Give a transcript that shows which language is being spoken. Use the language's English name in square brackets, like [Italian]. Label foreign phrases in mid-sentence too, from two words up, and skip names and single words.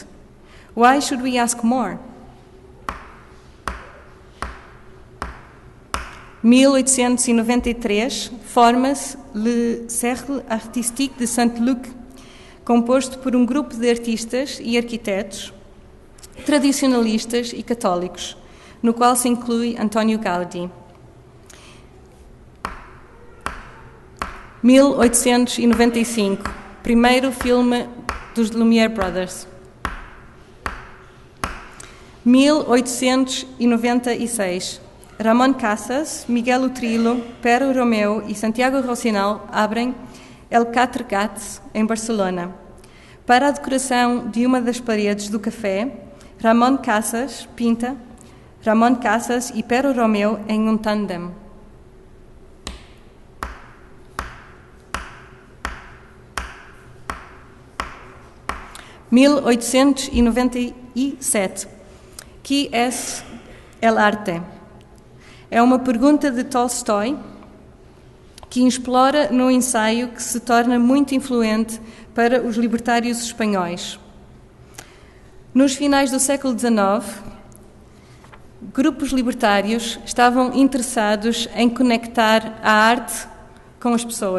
[English] Why should we ask more? 1893, [Portuguese] forma-se Le Cercle Artistique de Saint-Luc, composto por um grupo de artistas e arquitetos, tradicionalistas e católicos, no qual se inclui António Gaudí. 1895, primeiro filme dos Lumière Brothers. 1896, Ramon Casas, Miguel Utrillo, Pero Romeu e Santiago Rocinol abrem El Quatre Gats, em Barcelona. Para a decoração de uma das paredes do café, Ramon Casas pinta Ramon Casas e Pero Romeu em um tandem. [Spanish] 1897, Que es el arte? [Portuguese] É uma pergunta de Tolstói que explora no ensaio que se torna muito influente para os libertários espanhóis. Nos finais do século XIX, grupos libertários estavam interessados em conectar a arte com as pessoas,